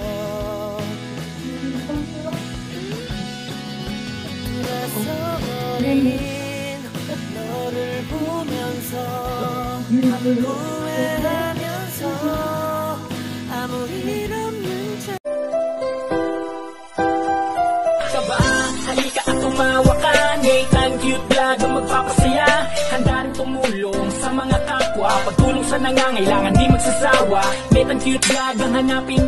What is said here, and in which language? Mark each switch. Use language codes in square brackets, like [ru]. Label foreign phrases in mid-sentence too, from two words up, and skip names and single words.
[ko] 돌아서버린 너를 보면서 후회하면서 아무 일 없는 척. [tl] Kaba, halika at tumawa ka. Nathan Cute Vlog ang magpapasaya. Handa rin tumulong sa mga kapwa. Pagtulong sa nangangailangan di magsasawa. Nathan Cute Vlog ang hanapin.